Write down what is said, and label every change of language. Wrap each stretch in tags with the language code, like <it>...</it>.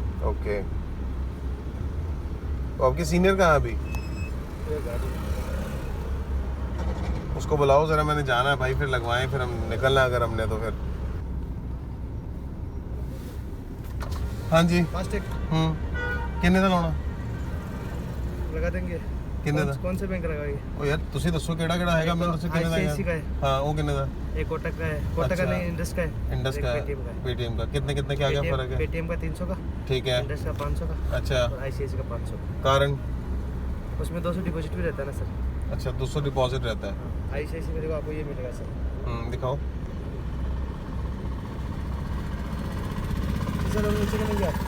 <hi>Okay तो आपके senior कहाँ है अभी ये गाड़ी उसको बुलाओ जरा मैंने जाना है भाई फिर लगवाएं फिर हम निकलना है अगर हमने तो फिर हाँ जी फास्टैग</hi> <pa>किन्ने ਦਾ ਲਾਉਣਾ</pa> <hi>लगा देंगे</hi> <pa>किन्ने ਦਾ</pa> <hi>कौन से बैंक लगाएंगे</hi> <pa>ਉਹ ਯਾਰ ਤੁਸੀਂ ਦੱਸੋ ਕਿਹੜਾ ਕਿਹੜਾ ਹੈਗਾ ਮੈਨੂੰ ਦੱਸੋ ਕਿੰਨੇ ਦਾ</pa> <hi>ICICI का</hi> <pa>ਹੈ</pa> <hi>है</hi> <pa>ਹਾਂ ਉਹ ਕਿੰਨੇ ਦਾ</pa> <hi>एक कोटक का है कोटक का अच्छा। नहीं इंडस का है इंडस एक का पेटीएम का है पेटीएम का कितने कितने क्या क्या फर्क है पेटीएम का 300 का ठीक है इंडस का 500 का अच्छा और ICICI का 500 का कारण उसमें 200 डिपॉजिट भी रहता है ना सर अच्छा 200 डिपॉजिट रहता है। ICICI मेरे को आपको ये मिलेगा सर। दिखाओ। सर हम नीचे मिलेंगे आप।</hi>